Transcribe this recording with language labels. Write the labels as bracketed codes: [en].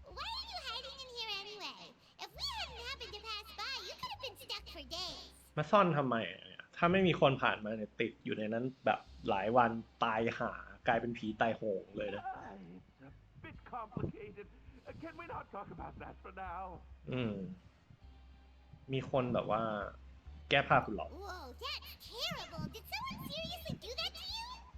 [en] Why are you hiding in here anyway? If we hadn't happened to pass by, you could have been stuck for days. [th] มาซ่อนทำไมเนี่ยถ้าไม่มีคนผ่านมาเนี่ยติดอยู่ในนั้นแบบหลายวันตายหากลายเป็นผีตายโหงเลยนะ [en] It's a bit complicated. Can we not talk about that for now? [th] มีคนแบบว่าแก้ผ้าคุณหรอ [en] Whoa, that's terrible. Did someone seriously do that to you?